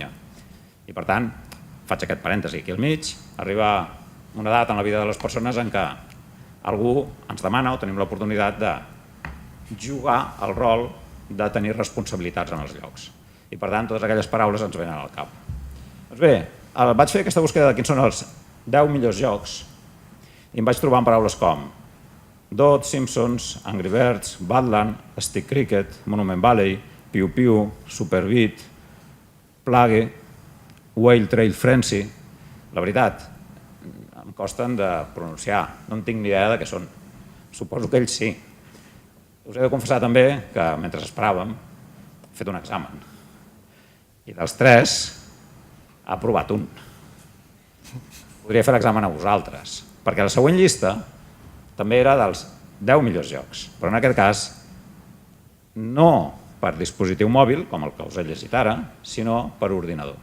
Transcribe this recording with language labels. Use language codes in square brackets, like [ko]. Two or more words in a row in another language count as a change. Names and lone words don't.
[ca] I per tant, faig aquest parèntesi aquí al mig, arriba una edat en la vida de les persones en què algú ens demana o tenim l'oportunitat de jugar al rol de tenir responsabilitats en els llocs. I per tant, totes aquelles paraules ens venen al cap. Doncs bé, vaig fer aquesta búsqueda de quins són els 10 millors jocs i em vaig trobar amb paraules com Dot, Simpsons, Angry Birds, Badland, Stick Cricket, Monument Valley, Piu Piu, Super Beat, Plague, Whale Trail Frenzy. La veritat, em costen de pronunciar, no en tinc ni idea de què són. Suposo que ells sí. Us he de confessar també que mentre esperàvem he fet un examen. I dels 3 ha aprovat un. Podria fer l'examen a vosaltres, perquè la següent llista també era dels 10 millors jocs, però en aquest cas no per dispositiu mòbil, com el que us he llegit ara, sinó per ordinador.